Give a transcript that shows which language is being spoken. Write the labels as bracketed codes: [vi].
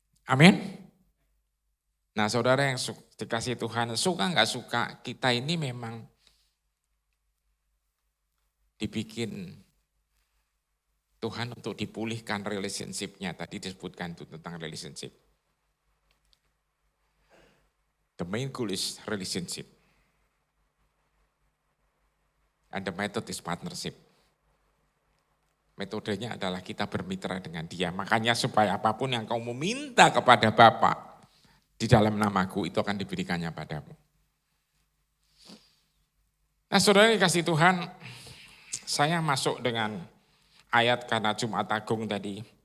[id] Amin. Nah saudara yang dikasih Tuhan, suka gak suka, kita ini memang dibikin Tuhan untuk dipulihkan relationship-nya. Tadi disebutkan itu tentang relationship. [en] The main goal is relationship. And the method is partnership. [id] Metodenya adalah kita bermitra dengan dia. Makanya supaya apapun yang kau meminta kepada Bapa di dalam namaku, itu akan diberikannya padamu. Nah saudara dikasih Tuhan, saya masuk dengan ayat karena Jumat Agung tadi.